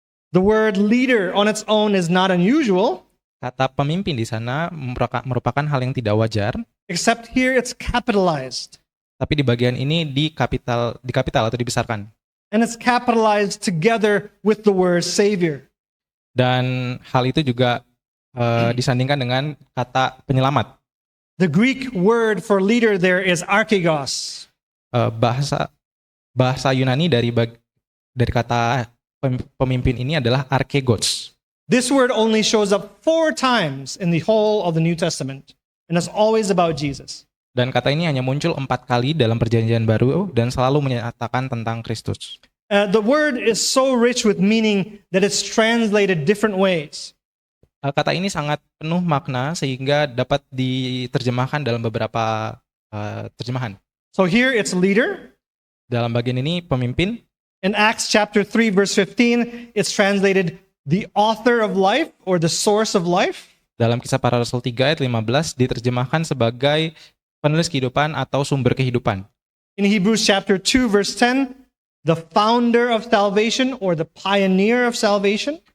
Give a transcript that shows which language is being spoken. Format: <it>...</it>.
<en>The word leader on its own is not unusual,</en> <id>Kata pemimpin di sana merupakan hal yang tidak wajar,</id> <en>except here it's capitalized.</en> <id>tapi di bagian ini di kapital atau dibesarkan.</id> <en>And it's capitalized together with the word savior.</en> <id>Dan hal itu juga disandingkan dengan kata penyelamat.</id> <en>The Greek word for leader there is archegos.</en> <id>Bahasa Yunani dari kata pemimpin ini adalah archegos.</id> <en>This word only shows up 4 times in the whole of the New Testament, and it's always about Jesus.</en> <id>Dan kata ini hanya muncul 4 kali dalam Perjanjian Baru dan selalu menyatakan tentang Kristus.</id> <en>The word is so rich with meaning that it's translated different ways.</en> <id>Kata ini sangat penuh makna sehingga dapat diterjemahkan dalam beberapa terjemahan.</id> <en>So here it's leader.</en> <id>Dalam bagian ini pemimpin.</id> <en>In Acts chapter 3 verse 15, it's translated the author of life or the source of life.</en> <id>Dalam Kisah Para Rasul 3 ayat 15 diterjemahkan sebagai penulis kehidupan atau sumber kehidupan.</id> <en>In Hebrews chapter 2 verse 10, the founder of salvation or the pioneer of salvation.</en>